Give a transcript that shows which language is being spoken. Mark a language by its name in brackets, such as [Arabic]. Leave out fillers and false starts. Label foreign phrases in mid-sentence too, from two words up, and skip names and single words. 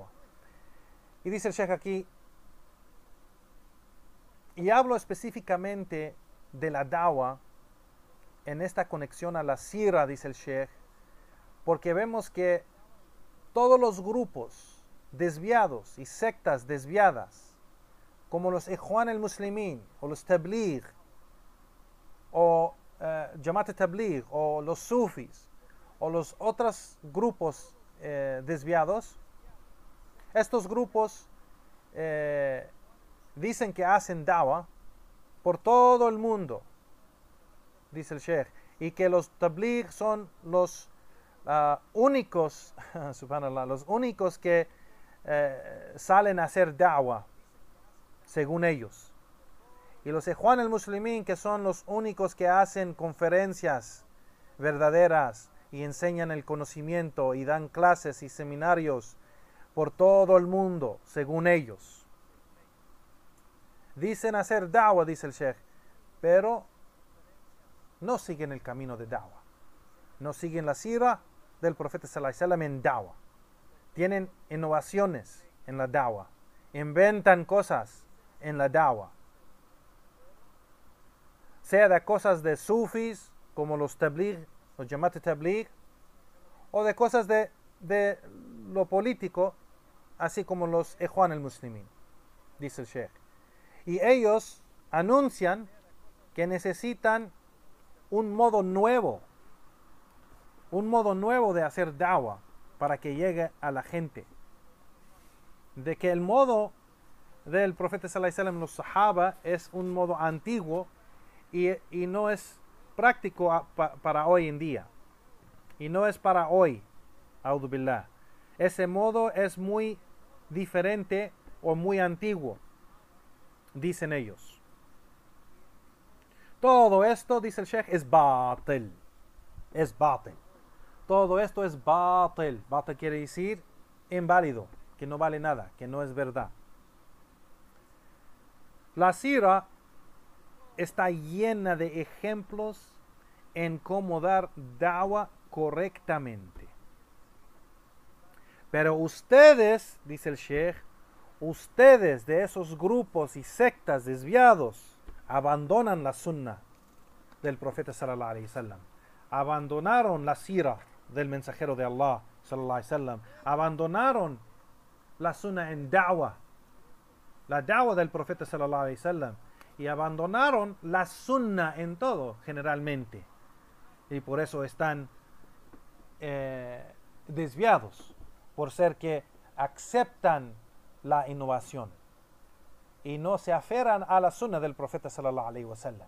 [Spanish] Y dice el Sheikh aquí, y hablo específicamente de la da'wah en esta conexión a la sira, dice el Sheikh, porque vemos que todos los grupos desviados y sectas desviadas, como los Ikhwan al-Muslimin o los Tabligh o Jamaat al-Tabligh o los Sufis o los otros grupos desviados, estos grupos dicen que hacen da'wah por todo el mundo, dice el Sheikh, y que los Tabligh son los únicos, subhanallah, los únicos que salen a hacer da'wah, según ellos. Y los Ikhwan al-Muslimin, que son los únicos que hacen conferencias verdaderas y enseñan el conocimiento y dan clases y seminarios por todo el mundo, según ellos. Dicen hacer da'wah, dice el Sheikh, pero no siguen el camino de da'wah. No siguen la sira del profeta [Arabic] صلى الله عليه وسلم [Spanish] en da'wah. Tienen innovaciones en la da'wah. Inventan cosas en la da'wah. Sea de cosas de sufis, como los tabligh, los Jamaat al-Tabligh, o de cosas de lo político, así como los Ikhwan al-Muslimin, dice el Sheikh. Y ellos anuncian que necesitan un modo nuevo de hacer da'wah para que llegue a la gente. De que el modo del profeta [Arabic] صلى الله عليه وسلم, [Spanish] los sahaba, es un modo antiguo y no es práctico para hoy en día. Y no es para hoy, [Arabic] أعوذ بالله. [Spanish] Ese modo es muy diferente o muy antiguo, dicen ellos. Todo esto, dice el Sheikh, es batil. Es batil. Todo esto es batil. Batil quiere decir inválido, que no vale nada, que no es verdad. La sira está llena de ejemplos en cómo dar da'wah correctamente. Pero ustedes, dice el Sheikh, ustedes de esos grupos y sectas desviados abandonan la sunnah del profeta [Arabic] صلى الله عليه وسلم, [Spanish] abandonaron la sira del mensajero de Allah [Arabic] صلى الله عليه وسلم, [Spanish] abandonaron la sunnah en da'wah, la da'wah del profeta [Arabic] صلى الله عليه وسلم, [Spanish] y abandonaron la sunnah en todo generalmente, y por eso están desviados, por ser que aceptan la innovación y no se aferran a la sunnah del profeta [Arabic] صلى الله عليه وسلم.